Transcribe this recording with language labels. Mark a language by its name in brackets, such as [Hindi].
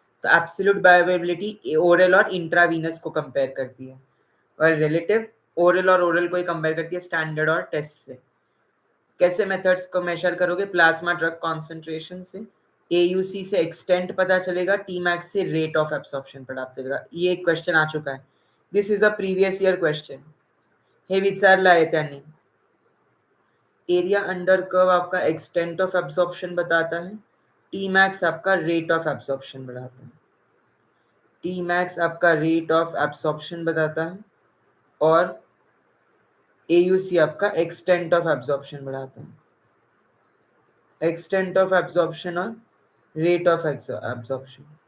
[Hindi] तो absolute bioavailability oral और intravenous को कंपेयर करती है, और रिलेटिव ओरल और ओरल को ही कंपेयर करती है स्टैंडर्ड और टेस्ट से। कैसे मेथड्स को मेजर करोगे? प्लाज्मा ड्रग कॉन्सेंट्रेशन से, एयूसी से एक्सटेंट पता चलेगा, टी मैक्स से रेट ऑफ एब्सॉर्प्शन पता चलेगा। ये एक क्वेश्चन आ चुका है, [English] this is a previous year question, [Marathi] हे विचारला आहे त्यांनी। [Hindi] एरिया अंडर कर्व आपका एक्सटेंट ऑफ एब्सॉर्प्शन बताता है, टी मैक्स आपका रेट ऑफ एब्सॉर्प्शन बताता है, टी मैक्स आपका रेट ऑफ एब्सॉर्प्शन बताता है, और एयूसी आपका एक्सटेंट ऑफ एब्सॉर्प्शन बढ़ाता है, एक्सटेंट ऑफ एब्सॉर्प्शन और रेट ऑफ एब्सॉर्प्शन।